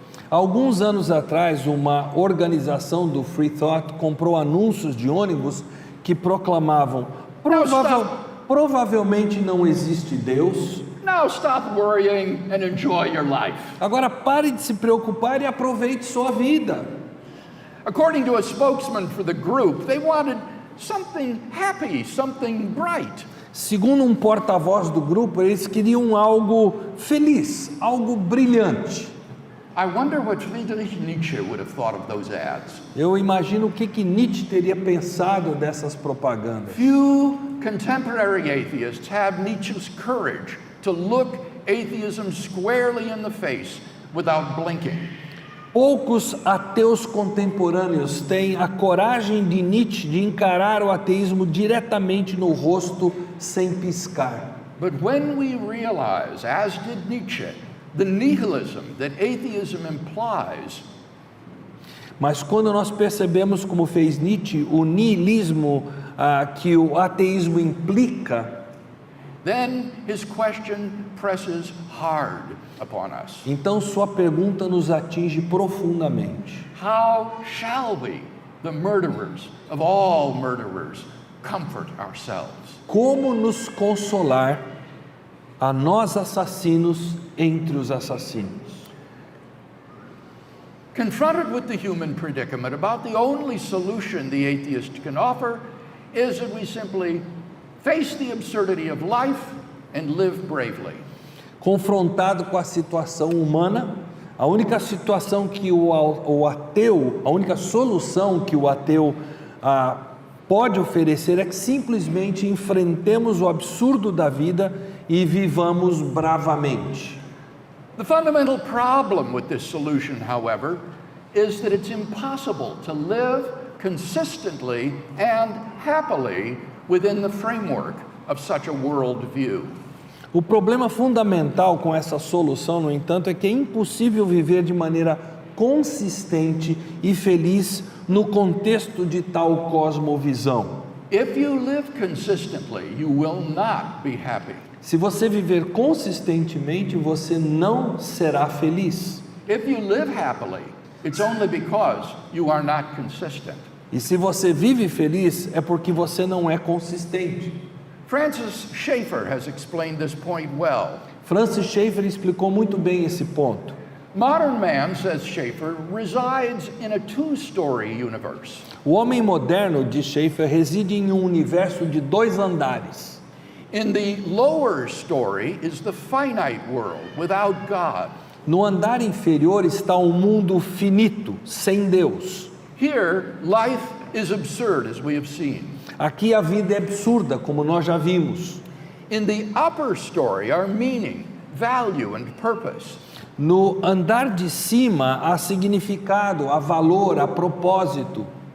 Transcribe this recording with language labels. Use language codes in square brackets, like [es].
[pt] Há alguns anos atrás, uma organização do Free Thought comprou anúncios de ônibus que proclamavam: provavelmente não existe Deus. [en] Now stop worrying and enjoy your life. [pt] Agora pare de se preocupar e aproveite sua vida. [en] According to a spokesman for the group, they wanted something happy, something bright. [pt] Segundo um porta-voz do grupo, eles queriam algo feliz, algo brilhante. [en] I wonder what Friedrich Nietzsche would have thought of those ads. [pt] Eu imagino o que Nietzsche teria pensado dessas propagandas. [en] Few contemporary atheists have Nietzsche's courage to look atheism squarely in the face without blinking. [pt] Poucos ateus contemporâneos têm a coragem de Nietzsche de encarar o ateísmo diretamente no rosto sem piscar. [en] But when we realize, as did Nietzsche, the nihilism that atheism implies, [pt] Mas quando nós percebemos, como fez Nietzsche, o niilismo que o ateísmo implica, [en] then his question presses hard upon us. [pt] então sua pergunta nos atinge profundamente. [en] How shall we, the murderers of all murderers, comfort ourselves? [pt] Como nos consolar a nós assassinos entre os assassinos? [en] Confronted with the human predicament, about the only solution the atheist can offer is that we simply face the absurdity of life and live bravely. [pt] Confrontado com a situação humana, a única situação que o ateu, a única solução que o ateu pode oferecer é que simplesmente enfrentemos o absurdo da vida e vivamos bravamente. [en] The fundamental problem with this solution, however, is that it's impossible to live consistently and happily within the framework of such a worldview. [pt] O problema fundamental com essa solução, no entanto, é que é impossível viver de maneira consistente e feliz no contexto de tal cosmovisão. [en] If you live consistently, you will not be happy. [pt] Se você viver consistentemente, você não será feliz. [en] If you live happily, it's only because you are not consistent. [pt] E se você vive feliz, é porque você não é consistente. [en] Francis Schaeffer has explained this point well. [pt] Francis Schaeffer explicou muito bem esse ponto. [en] Modern man, says Schaeffer, resides in a two-story universe. [pt] O homem moderno, diz Schaeffer, reside em um universo de 2 andares. [en] In the lower story is the finite world without God. [pt] No andar inferior está um mundo finito, sem Deus. [en] Here, life is absurd, as we have seen. [pt] Aqui a vida é absurda, como nós já vimos. [en] In the upper story are meaning, value, and purpose. [pt] No andar de cima há significado, há valor, há propósito.